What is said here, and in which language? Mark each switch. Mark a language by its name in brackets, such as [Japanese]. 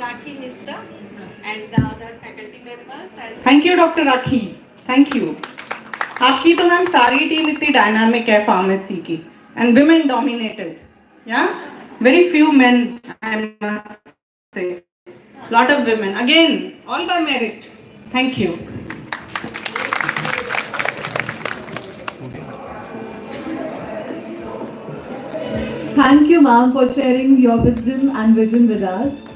[English] Rakhi Nista and the other faculty members. And Thank you Dr. Rakhi. Thank you. [Hindi] आपकी तो ma'am सारी team इतनी dynamic है pharmacy की, [English] and women dominated. Yeah, very few men, I must say. Lot of women. Again, all by merit. Thank you. Thank you, ma'am, for sharing your wisdom and vision with us.